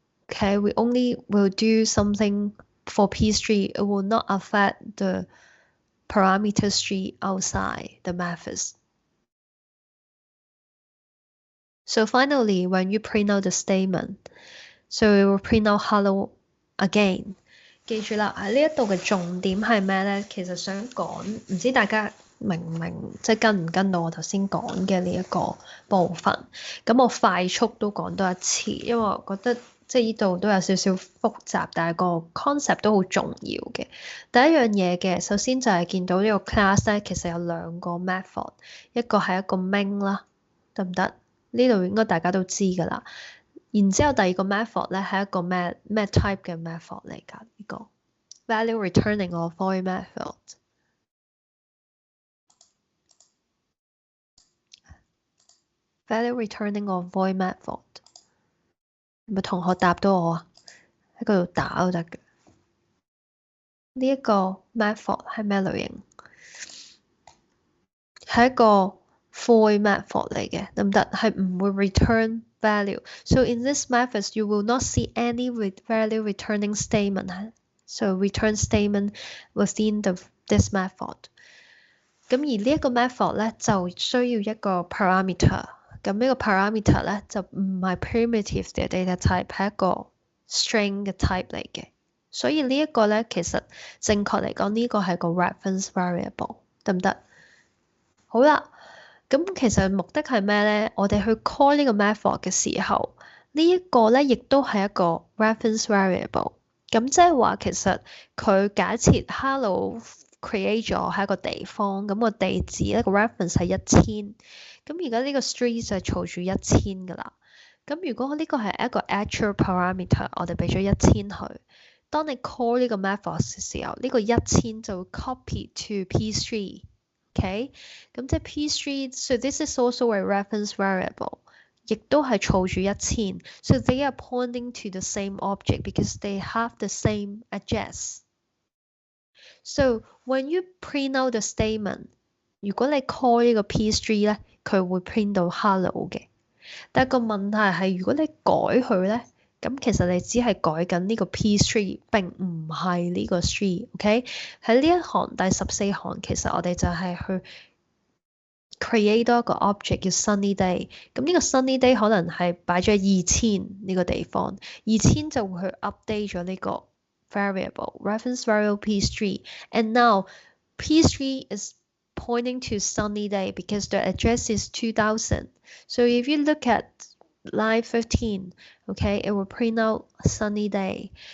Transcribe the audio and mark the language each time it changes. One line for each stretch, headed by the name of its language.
English: Okay, we only will do something for P3. It will not affect the parameter 3 outside the methods. So finally, when you print out the statement, so it will print out hello again.
Cantonese: 記住啦，喺呢一度嘅重點係咩咧？其實想講，唔知大家明唔明，即係跟唔跟到我頭先講嘅呢一個部分？咁我快速都講多一次，因為我覺得即係呢度都有少少複雜，但係個 concept 都好重要嘅。第一樣嘢嘅，首先就係見到呢個 class 咧，其實有兩個 method， 一個係一個 main 啦，得唔得？呢度應該大家都知㗎啦。然之後第二個 method 咧係一個咩 type 嘅 method 嚟㗎？呢個
English: value returning or void method。 value returning or void method。
Cantonese: 有冇同學答到我啊？喺嗰度打都得嘅。呢一個 method 係咩類型？係一個 void method 嚟嘅，得唔得？係唔會 return value.
English: So in this method, you will not see any value returning statement. So return statement within this method.
Cantonese: 咁而呢一個 method 咧就需要一個 parameter。咁呢個 parameter 咧就唔係 primitive 嘅 data type， 係一個 string 嘅 type 嚟嘅。所以呢一個咧其實正確嚟講，呢個係個 reference variable， 得唔得？好啦。咁其實目的係咩咧？我哋去 call 呢個 method 嘅時候，呢一個咧亦都係一個 reference variable。咁即係話其實佢假設 hello create 咗係一個地方，咁個地址咧個 reference 係1000。咁而家呢個 street 就係儲住1000㗎啦。咁如果呢個係一個 actual parameter， 我哋俾咗1000佢。當你 call 呢個 method 嘅時候，呢個1000就會 copy to P3。
English: Okay，
Cantonese: 咁即係
English: P3， so this is also a reference variable，
Cantonese: 亦都係儲住1000。
English: So they are pointing to the same object because they have the same address. So when you print out the statement，
Cantonese: 如果你 call 呢個 P3 咧，佢會 print 到 hello 嘅。但係個問題係，如果你改佢咧，咁其實你只係改緊呢個 P3， 並唔係呢個 3，OK？喺呢一行第14行，其實我哋就係去 create 多一個 object 叫 sunny day。咁呢個 sunny day 可能係擺咗2000呢個地方，2000就會去 update 咗呢個 variable reference variable P3，
English: and now P3 is pointing to sunny day because the address is 2000. So if you look at line 15, okay, it will print out sunny day.